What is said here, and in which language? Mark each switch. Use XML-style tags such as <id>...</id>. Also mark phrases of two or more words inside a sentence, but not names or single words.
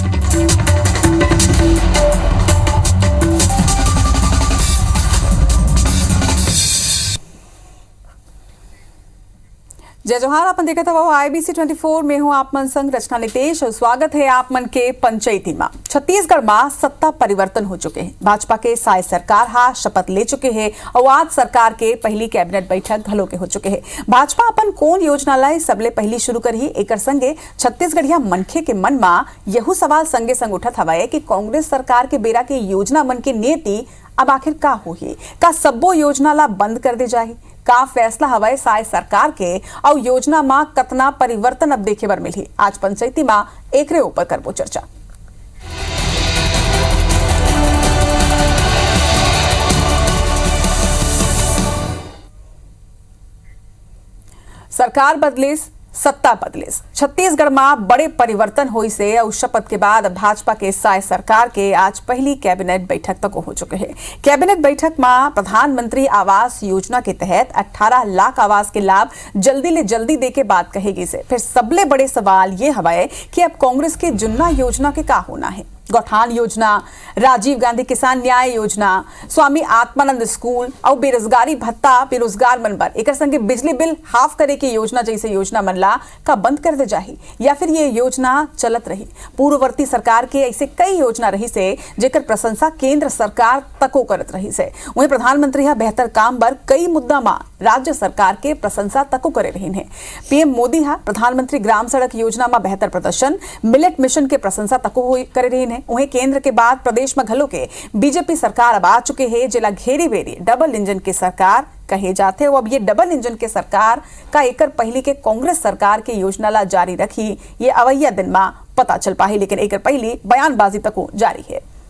<hne>जय जोहार। अपन देखा था वो IBC 24 में हूँ आप मन संग रचना नितेश और स्वागत है आप मन के पंचायती में। छत्तीसगढ़ में सत्ता परिवर्तन हो चुके हैं। भाजपा के साय सरकार हा शपथ ले चुके हैं और आज सरकार के पहली कैबिनेट बैठक घलो के हो चुके हैं। भाजपा अपन कौन योजना लाए सबले पहली शुरू करी एक संगे छत्तीसगढ़िया मनखे के मन में यहू सवाल संगे संग उठत हवाए कि कांग्रेस सरकार के बेरा के योजना मन के नीति अब आखिर का होही, का सब्बो योजना ला बंद कर दे जाही, का फैसला हवाए साय सरकार के और योजना में कतना परिवर्तन अब देखे बर मिली। आज पंचायती में एकरे ऊपर करबो चर्चा। सरकार बदलिस सत्ता बदलिस, छत्तीसगढ़ में बड़े परिवर्तन हुई से और शपथ के बाद भाजपा के साय सरकार के आज पहली कैबिनेट बैठक तक हो चुके हैं। कैबिनेट बैठक में प्रधानमंत्री आवास योजना के तहत 18 लाख आवास के लाभ जल्दी ले जल्दी दे के बात कहेगी से फिर सबले बड़े सवाल ये हवाए कि अब कांग्रेस के जुन्ना योजना के का होना है। गौठान योजना, राजीव गांधी किसान न्याय योजना, स्वामी आत्मानंद स्कूल और बेरोजगारी भत्ता बेरोजगार मन पर एक संगे बिजली बिल हाफ करे की योजना जैसे योजना मनला का बंद कर दे जाही या फिर ये योजना चलत रही। पूर्ववर्ती सरकार के ऐसे कई योजना रही से जेकर प्रशंसा केंद्र सरकार तको करत रही से। वहीं प्रधानमंत्री हा बेहतर काम बर कई मुद्दा में राज्य सरकार के प्रशंसा तको करे रही है। पीएम मोदी हा प्रधानमंत्री ग्राम सड़क योजना में बेहतर प्रदर्शन,</hne> <en>millet mission</en> <hne>के प्रशंसा तको करे रही है। वहीं केंद्र के बाद प्रदेश में घलो के बीजेपी सरकार अब आ चुके हैं जिला घेरी बेरी</hne> <en>double engine</en> <hne>की सरकार कहे जाते हो। अब ये</hne> <en>double engine</en> <hne>के सरकार का एकर पहली के कांग्रेस सरकार की योजना ला जारी रखी ये अवैया दिन में पता चल पाही, लेकिन एकर पहली बयानबाजी तक जारी है।</hne>